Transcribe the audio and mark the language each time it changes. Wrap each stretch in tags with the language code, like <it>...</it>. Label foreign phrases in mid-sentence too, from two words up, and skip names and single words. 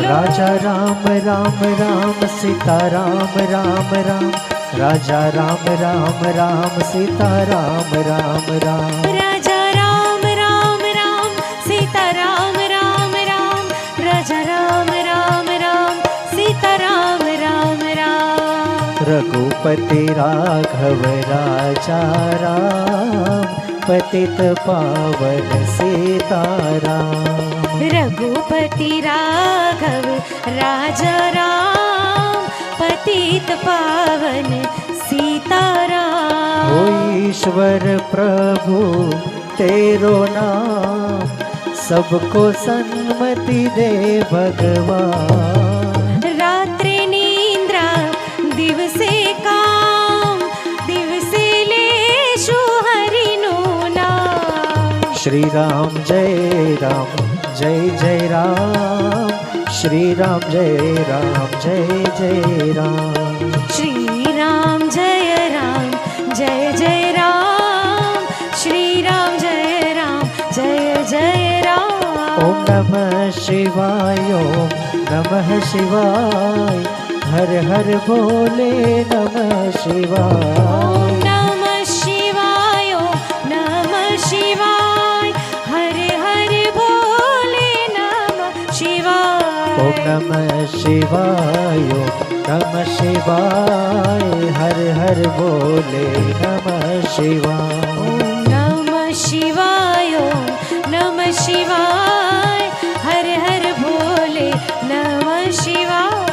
<hi>राजा राम राम राम सीता राम राम राम, राजा राम राम राम सीता राम राम राम. राजा राम राम राम सीता राम राम राम, राजा राम राम राम सीता राम राम राम. रघुपति राघव राजा राम, पतित पावन सीताराम. रघुपति राघव राजा राम, पतित पावन सीताराम. ओ ईश्वर प्रभु तेरो नाम, सबको सन्मति दे भगवान.</hi> <gu>રાત્રિ નિદ્રા દિવસે કામ, દિવસે લેશુ હરિનું નામ.</gu> <hi>श्री राम जय राम, जय जय राम, श्री राम जय राम, जय जय राम. श्री राम जय राम, जय जय राम, श्री राम जय राम, जय जय राम. ओम नमः शिवाय, ओम नमः शिवाय, हर हर बोले नमः शिवाय. ओम नमः शिवाय, ओम नमः शिवाय, हरे हरे बोले नमः शिवाय. ओम नमः शिवाय ओम नमः शिवाय हर हर बोले नमः शिवाय ओम नमः शिवाय ओम नमः शिवाय हर हर भोले नमः शिवाय</hi>